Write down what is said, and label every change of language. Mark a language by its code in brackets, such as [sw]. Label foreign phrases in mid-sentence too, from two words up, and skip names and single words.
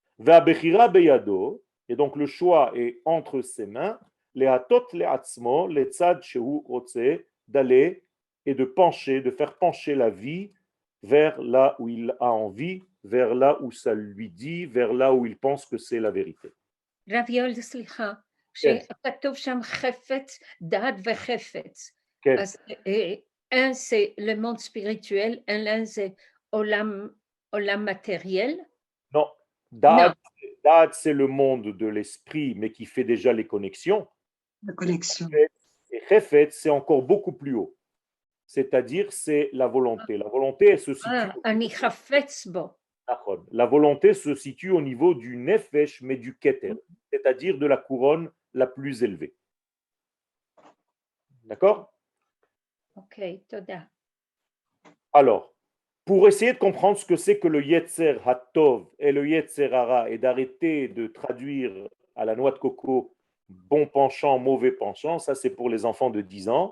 [fr] Et donc le choix est entre ses mains, d'aller et de pencher, de faire pencher la vie vers là où il a envie, vers là où ça lui dit, vers là où il pense que c'est la vérité. [he] רביול, סליחה, כן. שכתוב שם חפץ, דעת וחפץ. כן. [fr] אז un c'est le monde spirituel, l'un c'est olam matériel. Non, Da'at, c'est le monde de l'esprit, mais qui fait déjà les connexions. La connexion. Et Chefet, c'est encore beaucoup plus haut. C'est-à-dire, c'est la volonté. La volonté, elle se situe. [he] אני חפץ בו. [fr] La volonté se situe au niveau du nefesh, mais du keter, c'est-à-dire de la couronne la plus élevée. D'accord? [he] Ok, toda. [fr] Alors, pour essayer de comprendre ce que c'est que le [he] יצר הטוב [fr] et le [he] יצר הרע [fr] et d'arrêter de traduire à la noix de coco bon penchant, mauvais penchant, ça c'est pour les enfants de 10 ans.